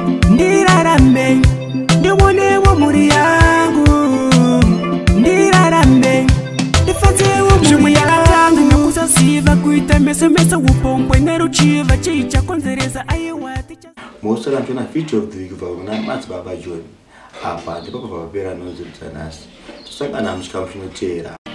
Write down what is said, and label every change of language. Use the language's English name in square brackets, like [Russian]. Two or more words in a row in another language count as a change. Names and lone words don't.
[Shona] Ndirarame, ndionewo mhuri yangu. Ndirarame, ndifadzewo mhuri yangu. Zvimwe yakatangu nokusaziva kuita meso meso upombwe neruchiva chichakonzeresa aiwa ticha- Mosara ndiona [English] video of the week [Shona] kubva kuna Madzibaba John. Apa ndipo pabva papera nhonzo dzaNhasi. Tosangana muchikamu chinoteera.